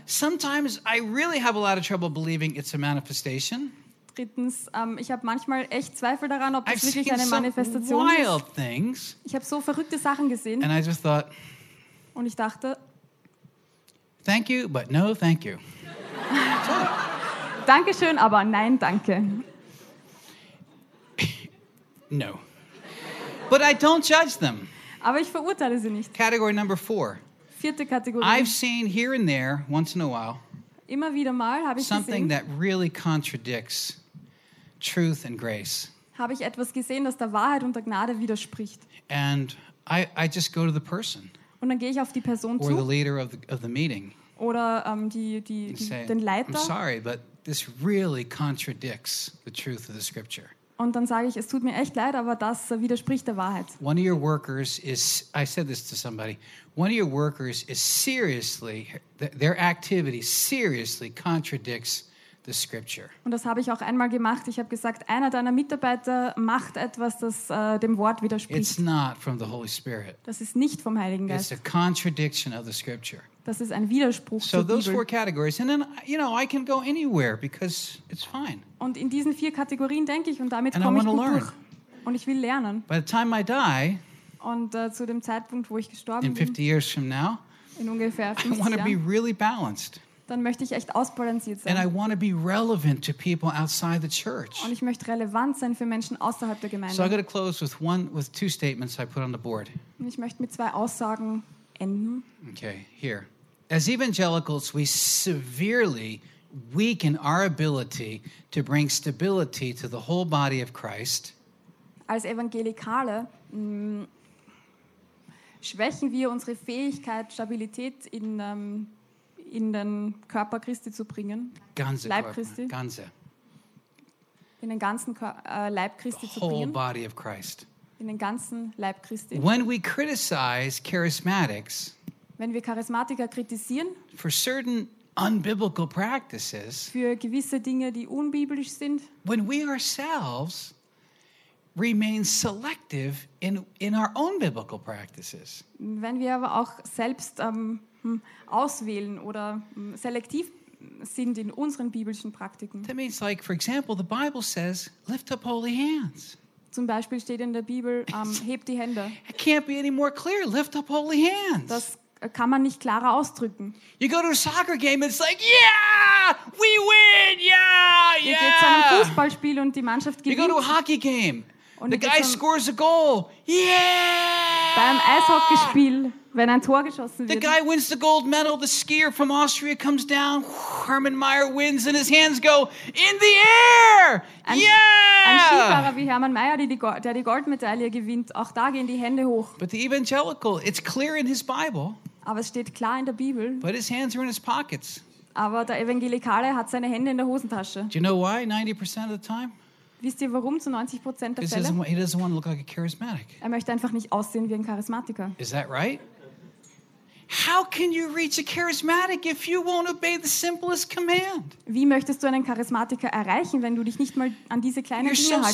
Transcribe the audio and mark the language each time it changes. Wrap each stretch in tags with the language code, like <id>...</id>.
<en>Sometimes I really have a lot of trouble believing it's a manifestation.</en> <de>Drittens, ich habe manchmal echt Zweifel daran, ob es wirklich eine</de> <en>some</en> <de>Manifestation</de> <en>wild</en> <de>ist.</de> <en>Things.</en> <de>Ich habe so verrückte Sachen gesehen.</de> <en>And I just thought.</en> <de>Und ich dachte.</de> <en>Thank you, but no, thank you.</en> <de>Danke schön, aber nein, danke.</de> <en>No. But I don't judge them.</en> <de>Aber ich verurteile sie nicht.</de> <en>Category number four.</en> <de>Vierte Kategorie.</de> <en>I've seen here and there, once in a while,</en> <de>immer wieder mal habe ich</de> <en>something that really contradicts truth and grace.</en> <de>Habe ich etwas gesehen, das der Wahrheit und der Gnade widerspricht.</de> <en>And I just go to the person.</en> <de>Und dann gehe ich auf die Person</de> <en>or</en> <de>zu.</de> <en>Or the leader of the meeting.</en> <de>Oder den Leiter.</de> <en>I'm sorry, but this really contradicts the truth of the scripture.</en> <de>Und dann sage ich, es tut mir echt leid, aber das widerspricht der Wahrheit.</de> <en>One of your workers is, I said this to somebody, one of your workers is seriously, their activity seriously contradicts the scripture.</en> <de>Und das habe ich auch einmal gemacht. Ich habe gesagt, einer deiner Mitarbeiter macht etwas, das dem Wort widerspricht.</de> <en>It's not from the Holy Spirit.</en> <de>Das ist nicht vom Heiligen Geist.</de> <en>It's a contradiction of the scripture.</en> <de>Das ist ein Widerspruch</de> <en>so</en> <de>zur</de> <en>those</en> <de>Bibel.</de> <en>Four categories, and then you know I can go anywhere because it's fine.</en> <de>Und in diesen vier Kategorien denke ich und damit komme ich gut</de> <en>learn.</en> <de>Durch. Und ich will lernen.</de> <en>By the time I die,</en> <de>und zu dem Zeitpunkt, wo ich gestorben</de> <en>in 50</en> <de>bin,</de> <en>years from now,</en> <de>in ungefähr 50</de> <en>I want to be really balanced.</en> <de>Dann möchte ich echt ausbalanciert sein.</de> <en>And I want to be relevant to people outside the church.</en> <de>Und ich möchte relevant sein für Menschen außerhalb der Gemeinde.</de> <en>So I'm going to close with one with two statements I put on the board.</en> <de>Und ich möchte mit zwei Aussagen enden.</de> <en>Okay, here. As evangelicals, we severely weaken our ability to bring stability to the whole body of Christ.</en> <de>Als Evangelikale schwächen wir unsere Fähigkeit, Stabilität in den Körper Christi zu bringen. Ganze Leib Christi. Ganze. In den ganzen Leib Christi</de> <en>the whole</en> <de>zu bringen.</de> <en>Body of Christ.</en> <de>In den ganzen Leib Christi.</de> <en>When we criticize charismatics,</en> <de>wenn wir Charismatiker kritisieren,</de> <en>for certain unbiblical practices,</en> <de>für gewisse Dinge, die unbiblisch sind,</de> <en>when we ourselves remain selective in our own biblical practices,</en> <de>wenn wir aber auch selbst auswählen oder selektiv sind in unseren biblischen Praktiken.</de> <en>That means, like for example, the Bible says, lift up holy hands.</en> <de>Zum Beispiel steht in der Bibel, hebt die Hände.</de> <en>It can't be any more clear. Lift up holy hands.</en> <de>Das kann man nicht klarer ausdrücken.</de> <en>You go to a soccer game, it's like, yeah, we win, yeah, yeah.</en> <de>Ihr geht zu einem Fußballspiel und die Mannschaft gewinnt.</de> <en>You go to a hockey game, und the guy scores a goal, yeah.</en> <de>Beim Eishockeyspiel, wenn ein Tor geschossen wird.</de> <en>The guy wins the gold medal, the skier from Austria comes down, Hermann Mayer wins and his hands go in the air, yeah.</en> <de>Ein Skifahrer wie Hermann Mayer, der die Goldmedaille gewinnt, auch da gehen die Hände hoch.</de> <en>But the evangelical, it's clear in his Bible.</en> <de>Aber es steht klar in der Bibel.</de> <en>But his hands are in his pockets.</en> <de>Aber der Evangelikale hat seine Hände in der Hosentasche.</de> <en>Do you know why? 90% of the time.</en> <de>Wisst ihr, warum zu 90% der Fälle?</de> <en>He doesn't want to look like a charismatic.</en> <de>Er möchte einfach nicht aussehen wie ein Charismatiker.</de> <en>Is that right? How can you reach a charismatic if you won't obey the simplest command?</en> <de>Wie möchtest du einen Charismatiker erreichen, wenn du dich nicht mal an diese kleinen Dinge halten</de>